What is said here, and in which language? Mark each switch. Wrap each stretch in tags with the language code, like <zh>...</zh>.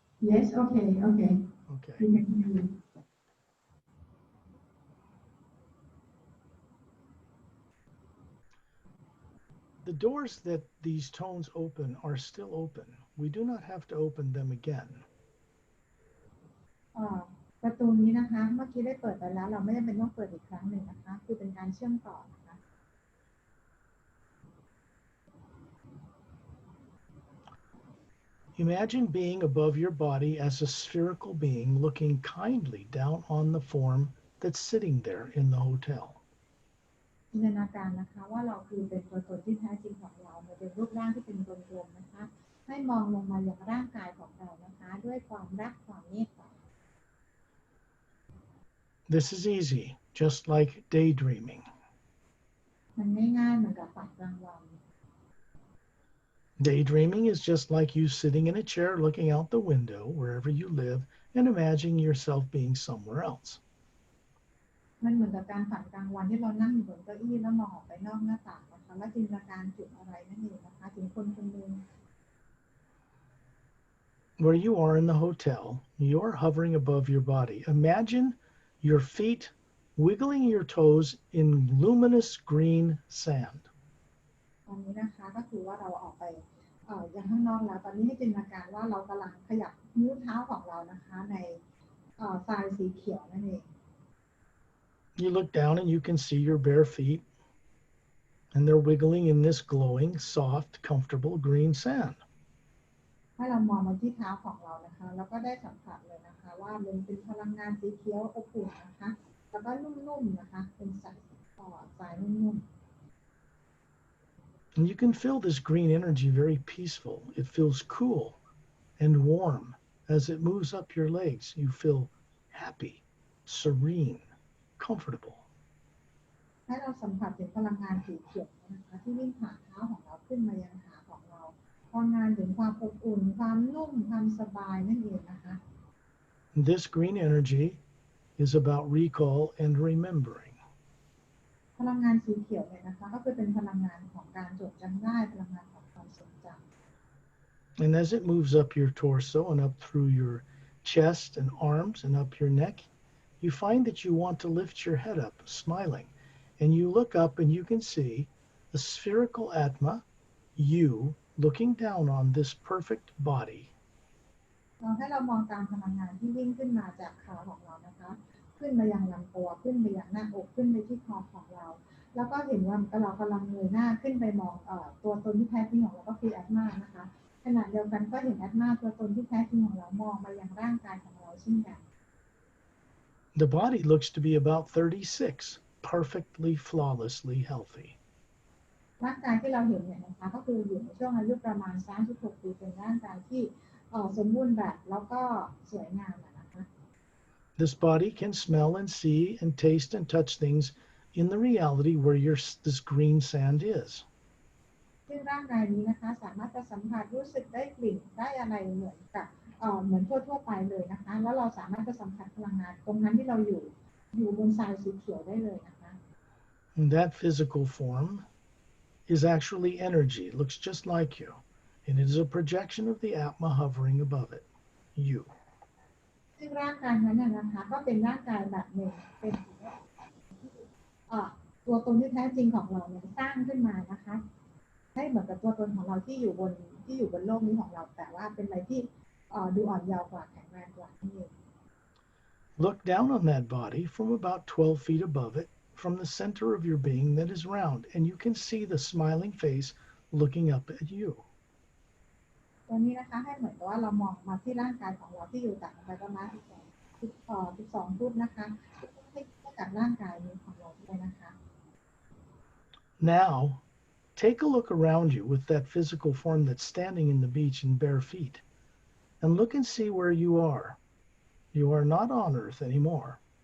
<en>Yes, okay, okay. Okay. You can hear me. The doors that these tones open are still open. We do not have to open them again.</en> <th>ประตูนี้นะคะ เมื่อกี้ได้เปิดไปแล้ว เราไม่จำเป็นต้องเปิดอีกครั้งหนึ่งนะคะ คือเป็นการเชื่อมต่อนะคะ</th> <en>Imagine being above your body as a spherical being looking kindly down on the form that's sitting there in the hotel.</en> <th>จินตนาการนะคะว่าเราคือเป็นตัวตนที่แท้จริงของเราเป็นรูปร่างที่เป็นกลมๆนะคะ ให้มองลงมาอย่างร่างกายของเรานะคะ ด้วยความรักความเมตตา</th> <en>This is easy, just like daydreaming.</en> <th>มันง่ายๆเหมือนกับฝันกลางวัน</th> <en>Daydreaming is just like you sitting in a chair looking out the window wherever you live and imagining yourself being somewhere else.</en> <th>มันเหมือนกับการฝันกลางวันที่เรานั่งอยู่บนเก้าอี้แล้วมองออกไปนอกหน้าต่างนะคะและจินตนาการถึงอะไรนั่นเองนะคะถึงคนคนหนึ่ง</th> <en>Where you are in the hotel, you're hovering above your body. Imagine your feet wiggling your toes in luminous green sand.</en> <th>ตอนนี้นะคะก็คือว่าเราออกไปยังข้างนอกแล้วตอนนี้ให้จินตนาการว่าเรากำลังขยับนิ้วเท้าของเรานะคะในทรายสีเขียวนั่นเอง</th> <en>You look down and you can see your bare feet, and they're wiggling in this glowing, soft, comfortable green sand.</en> <th>ให้เรามองมาที่เท้าของเรานะคะแล้วก็ได้สัมผัสเลยนะคะว่ามันเป็นพลังงานสีเขียวอบอุ่นนะคะแล้วก็นุ่มๆนะคะเป็นสายนุ่มๆ</th> <en>And you can feel this green energy very peaceful. It feels cool and warm. As it moves up your legs, you feel happy, serene, comfortable.</en> <th>ให้เราสัมผัสถึงพลังงานสีเขียวนะคะที่วิ่งผ่านเท้าของเราขึ้นมายังขาของเราพลังงานถึงความอบอุ่นความนุ่มความสบายนั่นเองนะคะ</th> <en>This green energy is about recall and remembering.</en> <th>พลังงานสีเขียวเนี่ยนะคะก็คือเป็นพลังงานของการจดจำได้พลังงานของความทรงจำ</th> <en>And as it moves up your torso and up through your chest and arms and up your neck, you find that you want to lift your head up, smiling. And you look up and you can see a spherical Atma, you, looking down on this perfect body.</en> <th>เราให้เรามองตามพลังงานที่วิ่งขึ้นมาจากขาของเรานะคะขึ้นมายังลำตัวขึ้นไปยังหน้าอกขึ้นไปที่คอของเราแล้วก็เห็นว่าเรากำลังเงยหน้าขึ้นไปมองตัวตนที่แท้จริงของเราก็คือแอตมานะคะ ขณะเดียวกันก็เห็นแอตมาตัวตนที่แท้จริงของเรามองมายังร่างกายของเราเช่นกัน</th> <en>The body looks to be about 36, perfectly, flawlessly healthy.</en> <th>ร่างกายที่เราเห็นเนี่ยนะคะก็คืออยู่ในช่วงอายุประมาณ36 ปีเป็นร่างกายที่สมบูรณ์แบบแล้วก็สวยงามนะคะ</th> <en>This body can smell and see and taste and touch things in the reality where this green sand is.</en> <th>ซึ่งร่างกายนี้นะคะสามารถจะสัมผัสรู้สึกได้กลิ่นได้อะไรเหมือนกับเหมือนทั่วๆไปเลยนะคะแล้วเราสามารถจะสัมผัสพลังงานตรงนั้นที่เราอยู่บนทรายสีเขียวได้เลยนะคะ</th> <en>And that physical form is actually energy. It looks just like you. And it is a projection of the Atma hovering above it, you.</en> <th>ซึ่งร่างกายนั้นนะคะก็เป็นร่างกายแบบหนึ่งเป็นตัวตนที่แท้จริงของเราเนี่ยสร้างขึ้นมานะคะให้เหมือนกับตัวตนของเราที่อยู่บนโลกนี้ของเราแต่ว่าเป็นอะไรที่ดูอ่อนเยาว์กว่าแข็งแรงกว่านี่เอง</th> <en>Look down on that body from about 12 feet above it, from the center of your being that is round, and you can see the smiling face looking up at you.</en> <th>ตัวนี้นะคะให้เหมือนกับว่าเรามองมาที่ร่างกายของเราที่อยู่ต่างไปประมาณ12 ฟุตนะคะให้กับร่างกายนี้ของเราด้วยนะคะ</th> <en>Now, take a look around you with that physical form that's standing in the beach in bare feet, and look and see where you are. You are not on earth anymore.</en>